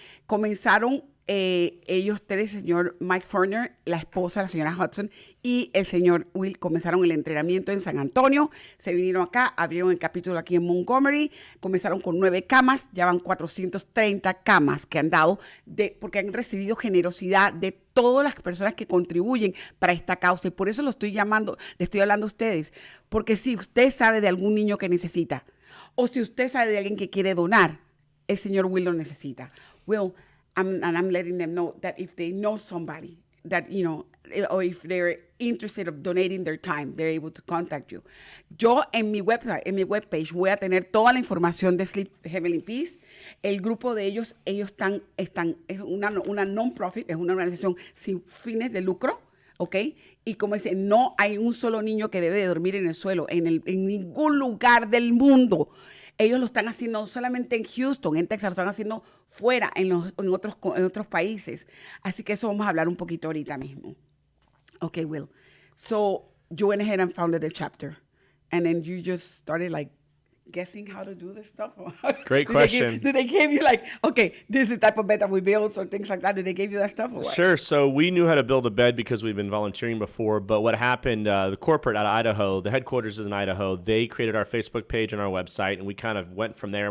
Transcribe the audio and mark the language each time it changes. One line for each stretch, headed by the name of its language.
Spanish: Comenzaron ellos tres, el señor Mike Fortner, la esposa, la señora Hudson, y el señor Will, comenzaron el entrenamiento en San Antonio, se vinieron acá, abrieron el capítulo aquí en Montgomery, comenzaron con 9 camas, ya van 430 camas que han dado, porque han recibido generosidad de todas las personas que contribuyen para esta causa, y por eso le estoy hablando a ustedes, porque si usted sabe de algún niño que necesita, o si usted sabe de alguien que quiere donar, el señor Will lo necesita.
English: Will, I'm letting them know that if they know somebody that, or if they're interested of donating their time, they're able to contact you.
Spanish: Yo en mi webpage voy a tener toda la información de Sleep Heavenly Peace. El grupo de ellos están es una non-profit, es una organización sin fines de lucro, ¿ok? Y como dice, no hay un solo niño que debe de dormir en el suelo, en ningún lugar del mundo. Ellos lo están haciendo no solamente en Houston, en Texas, lo están haciendo fuera, en otros países. Así que eso vamos a hablar un poquito ahorita mismo.
English: Okay, Will. So you went ahead and founded the chapter. And then you just started guessing how to do this stuff? Great question. Did they give you okay, this is the type of bed that we build or things like that? Did they give you that stuff or what? Sure. So we knew how to build a bed because we've been volunteering before. But what happened, the corporate out of Idaho, the headquarters is in Idaho, they created our Facebook page and our website, and we kind of went from there.